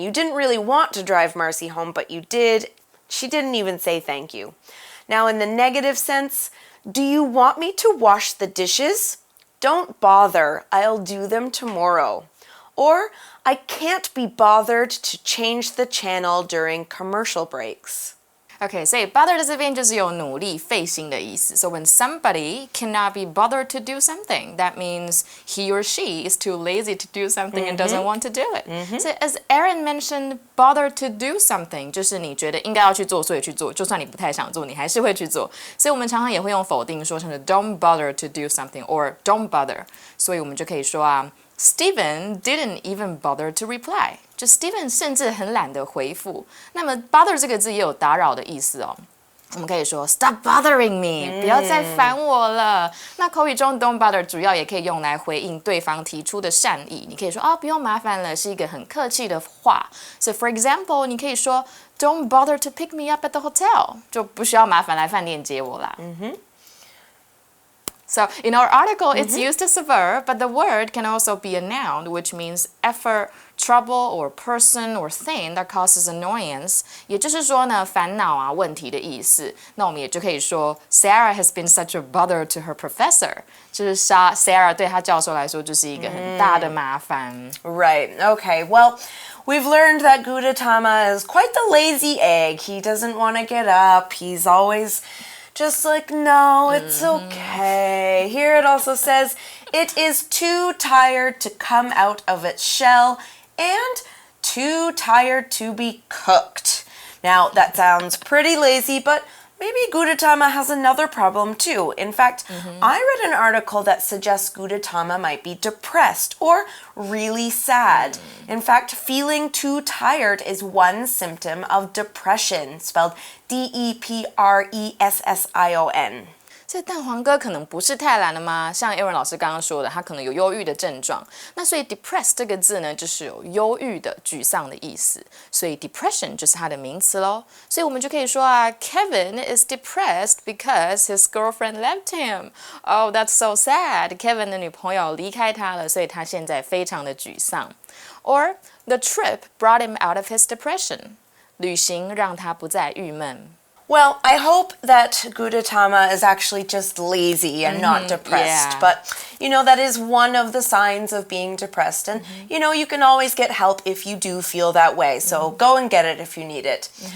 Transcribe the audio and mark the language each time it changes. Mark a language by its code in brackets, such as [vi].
[en] You didn't really want to drive Marcy home, but you did. She didn't even say thank you. Now, in the negative sense, do you want me to wash the dishes? Don't bother. I'll do them tomorrow. Or, I can't be bothered to change the channel during commercial breaks. [zh] Okay, 所以 bother 在这边就是有努力、费心的意思。 [en] So when somebody cannot be bothered to do something, that means he or she is too lazy to do something and doesn't want to do it. So as Aaron mentioned, bother to do something [zh] 就是你觉得应该要去做，所以去做，就算你不太想做，你还是会去做。所以我们常常也会用否定说，像是 [en] don't bother to do something or don't bother. [zh] 所以我们就可以说啊。 [en] Steven didn't even bother to reply. [zh] 就 Steven 甚至很懒得回复。那么 bother 这个字也有打扰的意思哦。我们可以说 [en] Stop bothering me， [zh] 不要再烦我了。那口语中 don't bother 主要也可以用来回应对方提出的善意。你可以说不用麻烦了，是一个很客气的话。 So for example，你可以说 Don't bother to pick me up at the hotel，就不需要麻烦来饭店接我啦。 [en] So in our article, it's used as a verb, but the word can also be a noun, which means effort, trouble, or person or thing that causes annoyance. [zh] 也就是说呢，烦恼啊、问题的意思。那我们也就可以说 [en] Sarah has been such a bother to her professor. [zh] 就是 Sarah 对她教授来说就是一个很大的麻烦。 [en] Right. Okay. Well, we've learned that Gudetama is quite the lazy egg. He doesn't want to get up. He's always just like, no, it's okay. Here it also says, it is too tired to come out of its shell and too tired to be cooked. Now, that sounds pretty lazy, but maybe Gudetama has another problem too. In fact, I read an article that suggests Gudetama might be depressed or really sad. In fact, feeling too tired is one symptom of depression, spelled Depression. [zh] 所以蛋黄哥可能不是太懒了吗？像 Aaron 老师刚刚说的，他可能有忧郁的症状。那所以 depressed 这个字呢，就是有忧郁的、沮丧的意思。所以 depression 就是它的名词咯。所以我们就可以说啊 ， [en] Kevin is depressed because his girlfriend left him. Oh, that's so sad. [zh] Kevin 的女朋友离开他了，所以他现在非常的沮丧。 [en] Or the trip brought him out of his depression. [zh] 旅行让他不再郁闷。 [en] Well, I hope that Gudetama is actually just lazy and not depressed. But, that is one of the signs of being depressed. And, you can always get help if you do feel that way. So go and get it if you need it.